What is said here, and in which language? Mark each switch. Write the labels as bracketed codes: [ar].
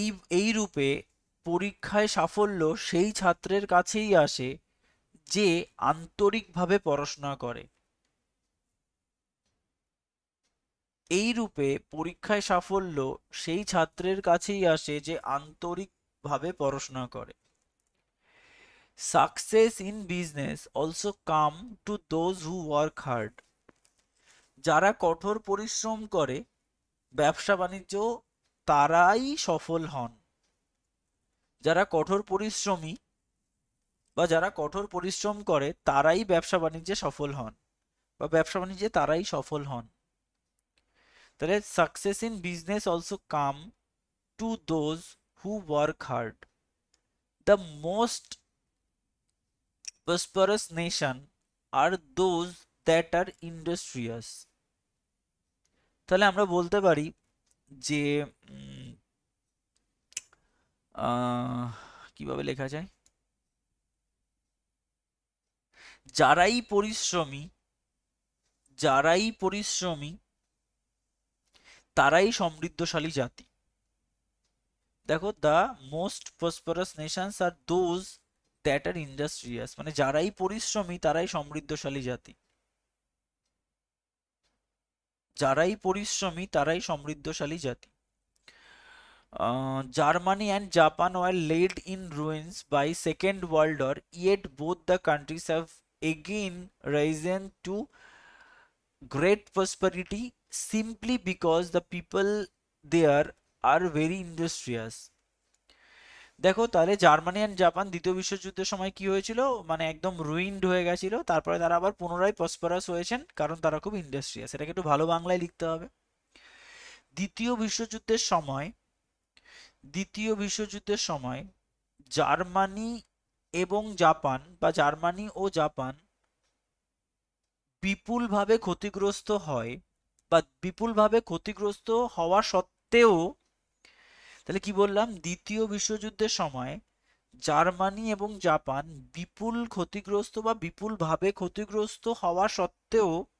[bn] এই রূপে পরীক্ষায় সাফল্য সেই ছাত্রের কাছেই আসে যে আন্তরিকভাবে পড়াশোনা করে। এই রূপে পরীক্ষায় সাফল্য সেই ছাত্রের কাছেই আসে যে আন্তরিকভাবে পড়াশোনা করে। [en] Success in business also come to those who work hard. [bn] যারা কঠোর পরিশ্রম করে ব্যবসা বাণিজ্য তারাই সফল হন যারা কঠোর পরিশ্রমী বা যারা কঠোর পরিশ্রম করে, তারাই ব্যবসা বাণিজ্যে সফল হন বা ব্যবসা বাণিজ্যে তারাই সফল হন। [en] তাহলে success in business also come to those who work hard. The most prosperous nation are those that are industrious। [bn] তাহলে আমরা বলতে পারি যে আহ, কিভাবে লেখা যায়, যারাই পরিশ্রমী যারাই পরিশ্রমী তারাই সমৃদ্ধশালী জাতি। [en] দেখো, the most prosperous nations are those that are industrious, [bn] মানে যারাই পরিশ্রমী তারাই সমৃদ্ধশালী জাতি। যারাই পরিশ্রমী তারাই সমৃদ্ধশালী জাতি। [en] Germany and Japan were laid in ruins by Second World War, yet both the countries have again risen to great prosperity simply because the people there are very industrious। [bn] দেখো, তাহলে জার্মানি অ্যান্ড জাপান দ্বিতীয় বিশ্বযুদ্ধের সময় কি হয়েছিল, মানে একদম ruined হয়ে গেছিল, তারপরে তারা আবার পুনরায় প্রসপারাস হয়েছেন কারণ তারা খুব ইন্ডাস্ট্রিয়াস। এটাকে একটু ভালো বাংলায় লিখতে হবে। দ্বিতীয় বিশ্বযুদ্ধের সময় দ্বিতীয় বিশ্বযুদ্ধের সময় জার্মানি এবং জাপান বা জার্মানি ও জাপান বিপুলভাবে ক্ষতিগ্রস্ত হয়, বা বিপুলভাবে ক্ষতিগ্রস্ত হওয়া সত্ত্বেও, তাহলে কি বললাম, দ্বিতীয় বিশ্বযুদ্ধের সময় জার্মানি এবং জাপান বিপুল ক্ষতিগ্রস্ত বা বিপুলভাবে ক্ষতিগ্রস্ত হওয়া সত্ত্বেও